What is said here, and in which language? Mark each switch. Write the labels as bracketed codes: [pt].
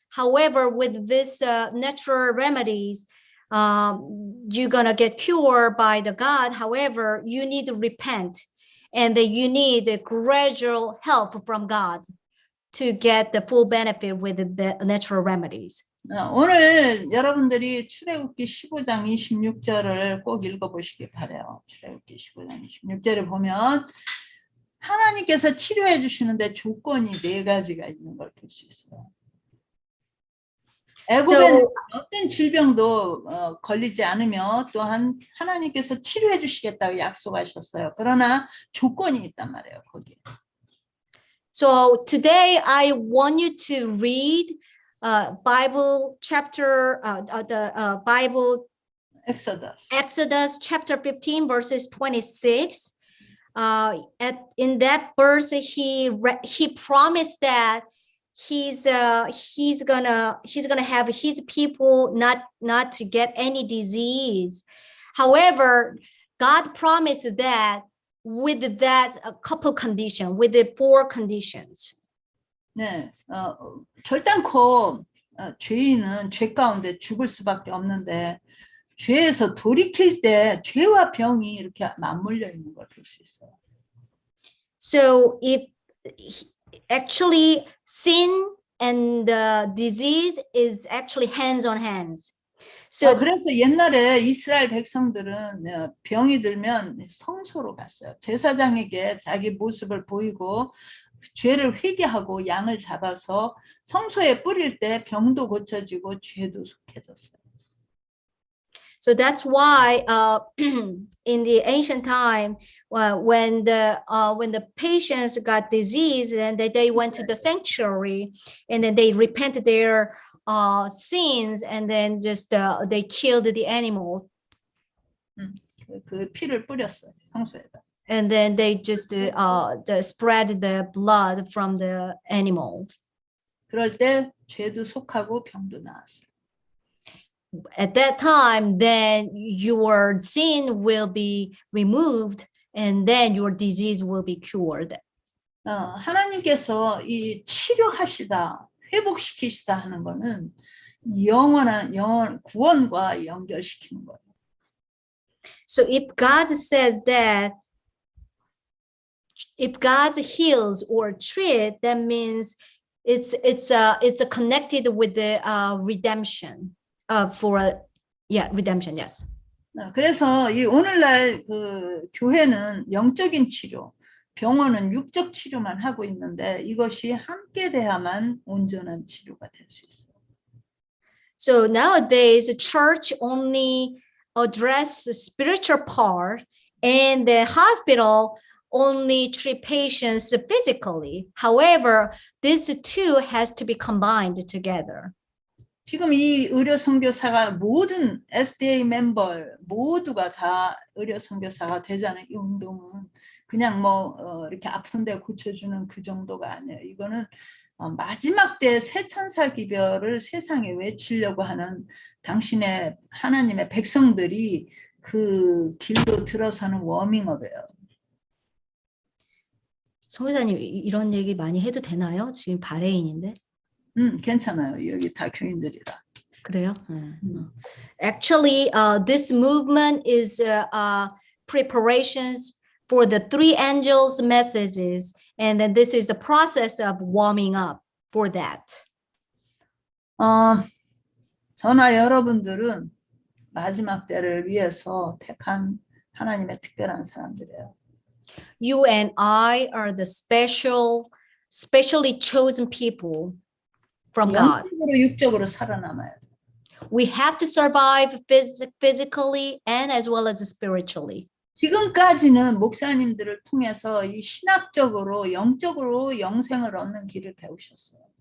[en] However, with this natural remedies, you're gonna get cured by the God. However, you need to repent, and then you need the gradual help from God to get the full benefit with the natural remedies. [ko] 오늘 여러분들이 출애굽기 15장 26절을 꼭 읽어보시기 바라요. 출애굽기 15장 26절을 보면 하나님께서 치료해 주시는데 조건이 4가지가 있는 걸 볼 수 있어요. 애굽에는 어떤 질병도 걸리지 않으며 또한 하나님께서 치료해 주시겠다고 약속하셨어요. 그러나 조건이 있단 말이에요, 거기에. [en] So today I want you to read Bible chapter, the Bible Exodus chapter 15 verses 26. In that verse, he promised that he's gonna have his people not to get any disease. However, God promised that with that a couple condition, with the 4 conditions. [ko] 네, 결단코 죄인은 죄 가운데 죽을 수밖에 없는데 죄에서 돌이킬 때 죄와 병이 이렇게 맞물려 있는 걸 볼 수 있어요. [en] So if actually sin and the disease is actually hands on hands. So [ko] 그래서 옛날에 이스라엘 백성들은 병이 들면 성소로 갔어요. 제사장에게 자기 모습을 보이고 죄를 회개하고 양을 잡아서 성소에 뿌릴 때 병도 고쳐지고 죄도 속해졌어요. [en] So that's why in the ancient time, when the patients got disease, and they went to the sanctuary, and then they repented their sins, and then just they killed the animal. [ko] 그 피를 뿌렸어요, 성소에다. [en] And then they just spread the blood from the animals. [ko] 그럴 때 죄도 속하고 병도 나았어요. [en] At that time, then your sin will be removed, and then your disease will be cured. [ko] 하나님께서 이 치료하시다, 회복시키시다 하는 거는 영원한 구원과 연결시키는 거예요. [en] So if God says that, if God heals or treat, that means it's connected with the redemption. Redemption, yes. [ko] 그래서 이 오늘날 그 교회는 영적인 치료, 병원은 육적 치료만 하고 있는데 이것이 함께 돼야만 온전한 치료가 될 수 있어요. [en] So nowadays, the church only address the spiritual part, and the hospital only treat patients physically. However, these two has to be combined together. [ko] 지금 이 의료 선교사가 모든 SDA 멤버 모두가 다 의료 선교사가 되자는 이 운동은 그냥 이렇게 아픈데 고쳐주는 그 정도가 아니에요. 이거는 마지막 때 새 천사 기별을 세상에 외치려고 하는 당신의 하나님의 백성들이 그 길로 들어서는 워밍업이에요. 성교사님, 이런 얘기 많이 해도 되나요? 지금 바레인인데. 괜찮아요. 여기 다 교인들이라. 그래요? [en] Actually, this movement is preparations for the three angels' messages, and then this is the process of warming up for that. [ko] 저나 여러분들은 마지막 때를 위해서 택한 하나님의 특별한 사람들이에요. [en] You and I are the specially chosen people from God. [ko] 영적으로 육적으로 살아남아야 돼요. [en] We have to survive physically and as well as spiritually. [ko] 지금까지는 목사님들을 통해서 이 신학적으로 영적으로 영생을 얻는 길을 배우셨어요.